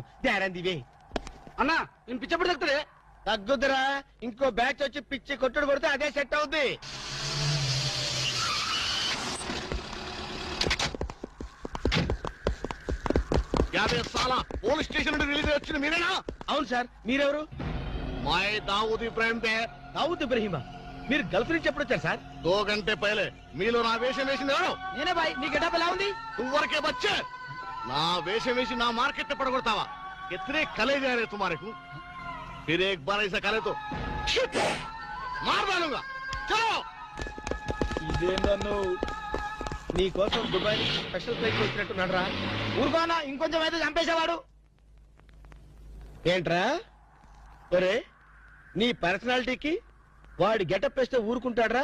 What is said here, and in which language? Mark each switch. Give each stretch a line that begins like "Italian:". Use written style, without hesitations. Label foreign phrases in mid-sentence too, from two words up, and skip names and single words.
Telugu: దివే అన్నా, నేను పిచ్చప్పుడు తగ్గుతుంది. తగ్గుద్దురా, ఇంకో బ్యాచ్ వచ్చి పిచ్చి కొట్టుడు కొడితే అదే సెట్ అవుద్ది.
English: police station
Telugu: నుండి రిలీజ్ వచ్చిన మీరేనా? అవును సార్, మీరెవరు?
Hindi: मैं दाऊद इब्राहिम पे
Telugu: దావుద్ ఇబ్రహీమా. మీరు గల్ఫ్ నుంచి ఎప్పుడు వచ్చారు సార్?
Hindi: 2 घंटे पहले
Telugu: మీలో నా వేషం వేసింది ఎవరు? నేనే బాయ్. మీ గెటప్ ఎలా ఉంది? నువ్వరకే బచ్చే నా వేషం వేసి నా మార్కెట్ పడగొడతావా?
Hindi: कितने कले जा रहे तुम्हारे को? फिर एक बार ऐसा करे तो मार डालूंगा. चलो.
Telugu: ఇదేందన్ను నీ కోసం దుబాయ్
English: special flight
Telugu: వచ్చినట్టున్నాడు రా. ఊరుకోనా, ఇంకొంచెం అయితే చంపేసేవాడు. ఏంట్రా ఒరే, నీ పర్సనాలిటీకి వాడి గెటప్ వేస్తే ఊరుకుంటాడ్రా?